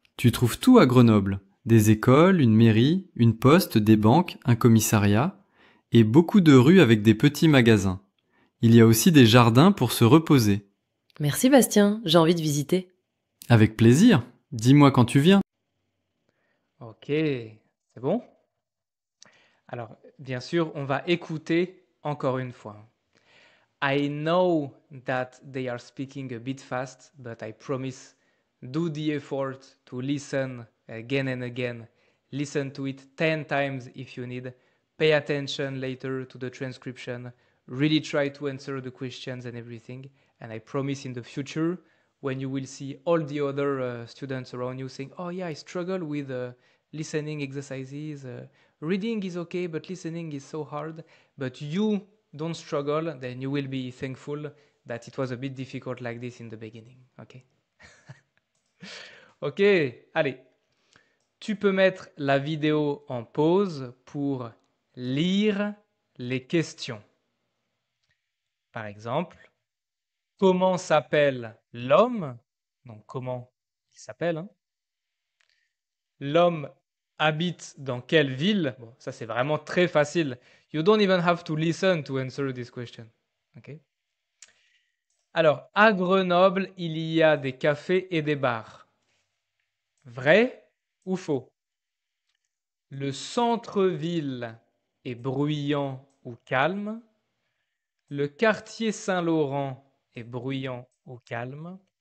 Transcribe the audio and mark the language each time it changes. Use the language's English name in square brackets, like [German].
[French] Tu trouves tout à Grenoble. Des écoles, une mairie, une poste, des banques, un commissariat, et beaucoup de rues avec des petits magasins. Il y a aussi des jardins pour se reposer. Merci Bastien, j'ai envie de visiter. Avec plaisir. Dis-moi quand tu viens. Ok, c'est bon? Alors, bien sûr, on va écouter encore une fois. [English] I know that they are speaking a bit fast, but I promise, do the effort to listen again and again. Listen to it 10 times if you need. Pay attention later to the transcription. Really try to answer the questions and everything. And I promise in the future, when you will see all the other students around you saying, oh yeah, I struggle with listening exercises. Reading is okay, but listening is so hard. But you don't struggle, then you will be thankful that it was a bit difficult like this in the beginning. [French] Okay? Ok, allez. Tu peux mettre la vidéo en pause pour lire les questions. Par exemple, comment s'appelle l'homme? Donc, comment il s'appelle, hein? L'homme habite dans quelle ville? Bon, ça c'est vraiment très facile. [English] You don't even have to listen to answer this question. Okay? [French] Alors, à Grenoble, il y a des cafés et des bars. Vrai ou faux? Le centre-ville est bruyant ou calme? Le quartier Saint-Laurent est bruyant ou calme?